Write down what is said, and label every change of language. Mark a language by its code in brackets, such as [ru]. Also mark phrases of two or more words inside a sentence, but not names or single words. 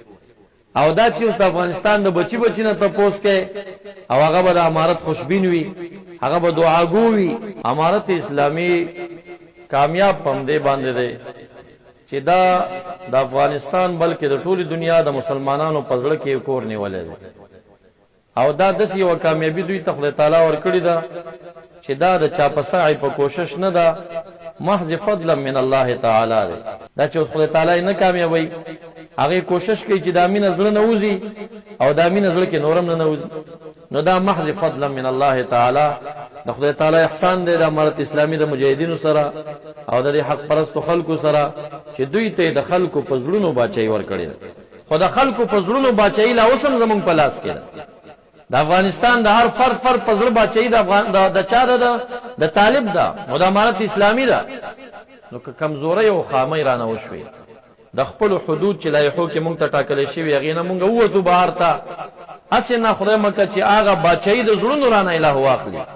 [ps] او دا چې اوس د افغانستان د بچي نه تپوس کوي او هغه به د امارت خوشبین وي هغه به دعاګو وي امارت اسلامي کامیاب په همدې باندې دی چې دا د افغانستان بلکې د ټولې دنیا د مسلمانانو په زړه کې کور نیولی دی او دا داسې یوه کامیابي دوی ته خدای تعالی ورکړې ده چې دا د چا په سعی په کوشش نه ده محض [ar] فضلا من الله تعالی [ps] دی دا چې اوس خدای تعالی نه کامیابوي هغې کوشش کوي چې دا مینه زړه نه وځي او دا مینه زړه کې نورم نه نوځي نو دا محض [ar] فضلا من الله تعالی [ps] د خدای تعالی احسان دی د امارت اسلامي د مجاهدینو سره او د دې حق پرستو خلکو سره چې دوی ته د خلکو په زړونو باچایي ورکړې ده خو د خلکو په زړونو باچایي لا اوس هم زموږ په لاس کې ده د افغانستان د هر فرد په زړه باچایي د چا ده د طالب ده او د امارت اسلامي ده نو که کمزورۍ او خامۍ رانه وشوې د خپلو حدود چې لایحو کې مونږ ته ټاکلی شوي هغې نه مونږ ووتو بهر ته هسې نه خدای مکه چې هغه باچایي د زړونو رانه اله واخلي